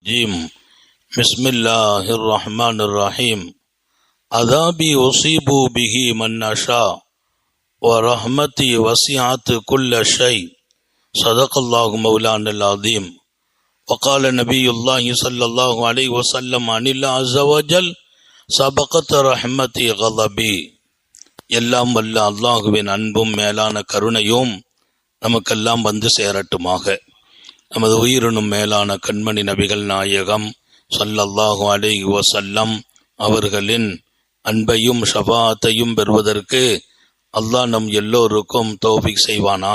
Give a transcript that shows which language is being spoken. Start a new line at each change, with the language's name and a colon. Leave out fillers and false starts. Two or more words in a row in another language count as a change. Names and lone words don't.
Arabic: الرجيم بسم الله الرحمن الرحيم عذابي أصيب به من نشاء ورحمتي وسعت كل شيء صدق الله مولانا العظيم وقال نبي الله صلى الله عليه وسلم عن الله عز وجل سبقت رحمتي غضبي.
Tamil: எல்லாம் வல்ல அல்லாஹுவின் அன்பும் மேலான கருணையும் நமக்கெல்லாம் வந்து சேரட்டுமாக. நமது உயிரினும் மேலான கண்மணி நபிகள் நாயகம்
Arabic: صلى الله عليه وسلم
Tamil: அவர்களின் அன்பையும் ஷஃபாஅத்தையும் பெறுவதற்கு அல்லாஹ் நம் எல்லோருக்கும் தௌஃபீக் செய்வானாக.